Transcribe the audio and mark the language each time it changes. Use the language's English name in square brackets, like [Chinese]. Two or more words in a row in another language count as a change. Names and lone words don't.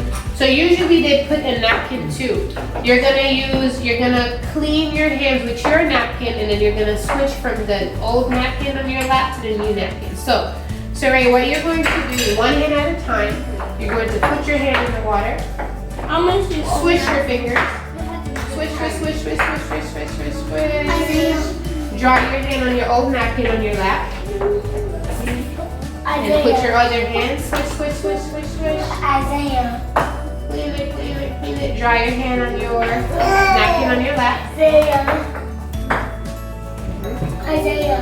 [English] So usually they put a napkin too. You're gonna clean your hands with your napkin and then you're gonna switch from the old napkin on your lap to the new napkin. So, Sereé, what you're going to do, one hand at a time, you're going to put your hand in the water. I'm going to swish your fingers. Swish, swish, swish, swish, swish, swish, swish, swish, swish. Draw your hand on your old napkin on your lap. And put your other hand, swish, swish, swish, swish, swish. Isaiah. Clean it, clean it, clean it. Dry your hand on your napkin on your lap. Isaiah.